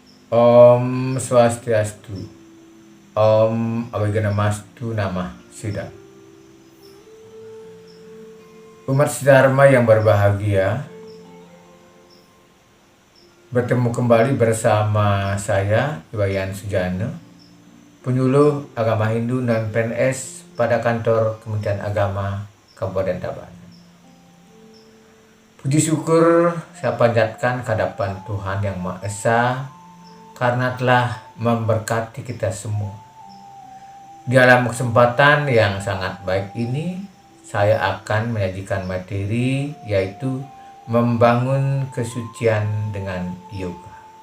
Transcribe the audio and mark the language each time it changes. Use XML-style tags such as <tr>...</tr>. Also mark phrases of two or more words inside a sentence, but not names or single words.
<sa>Om Swastiastu. Om Abhiganaamastu Namah Siddha.</sa> <id>Umat Dharma yang berbahagia, bertemu kembali bersama saya, Iwayan Sujana, penyuluh agama Hindu non PNS pada kantor Kementerian Agama Kabupaten Tabanan. Puji syukur saya panjatkan kehadapan Tuhan Yang Maha Esa karena telah memberkati kita semua. Di dalam kesempatan yang sangat baik ini, saya akan menyajikan materi yaitu membangun kesucian dengan yoga.</id>